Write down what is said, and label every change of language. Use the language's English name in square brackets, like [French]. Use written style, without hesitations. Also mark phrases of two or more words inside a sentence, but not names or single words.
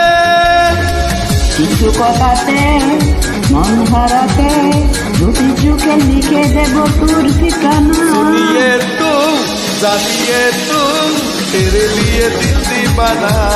[Bangla] কিছু কথাতে মন হারাতে দুটি চোখে লিখে দেব তোর ঠিকানা। [Hindi] सुनिए तू जानिए तू तेरे लिए दिल दीवाना।